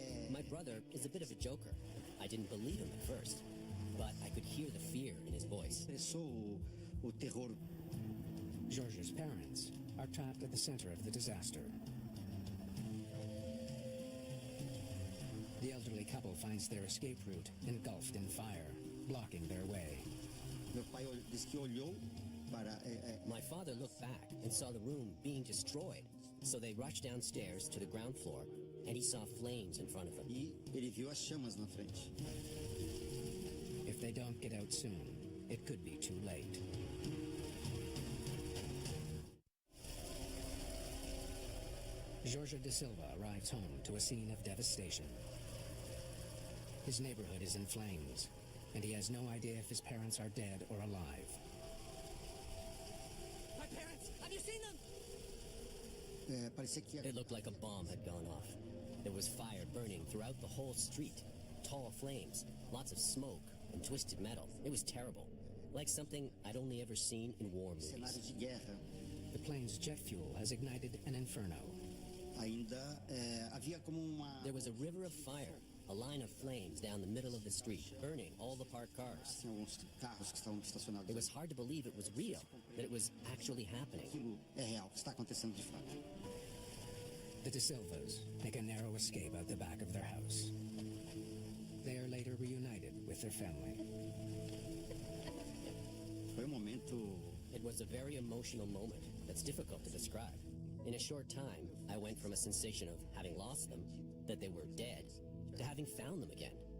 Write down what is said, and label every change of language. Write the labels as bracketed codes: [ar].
[en] My brother is a bit of a joker. I didn't believe him at first, but I could hear the fear in his voice. [pt] expressou o terror. [en] Jorge's parents are trapped at the center of the disaster. The elderly couple finds their escape route engulfed in fire, blocking their way. [pt] Meu pai disse que olhou para... [en] My father looked back and saw the room being destroyed. So they rushed downstairs to the ground floor, and he saw flames in front of them. [pt] E ele viu as chamas na frente. [en] If they don't get out soon, it could be too late. Jorge da Silva arrives home to a scene of devastation. His neighborhood is in flames, and he has no idea if his parents are dead or alive. My parents! Have you seen them? [pt] Parecia que... [en] It looked like a bomb had gone off. There was fire burning throughout the whole street. Tall flames, lots of smoke, and twisted metal. It was terrible. Like something I'd only ever seen in war movies. [pt] Cenário de guerra. [en] The plane's jet fuel has ignited an inferno. [pt] Ainda havia como uma... [en] There was a river of fire, a line of flames down the middle of the street, burning all the parked cars. [pt] Tinha alguns carros que estavam estacionados. [en] It was hard to believe it was real, that it was actually happening. [pt] Aquilo é real, que está acontecendo de fato. [en] The De Silvas make a narrow escape out the back of their house. They are later reunited with their family. [pt] Foi momento... [en] It was a very emotional moment that's difficult to describe. In a short time, I went from a sensation of having lost them, that they were dead, to having found them again.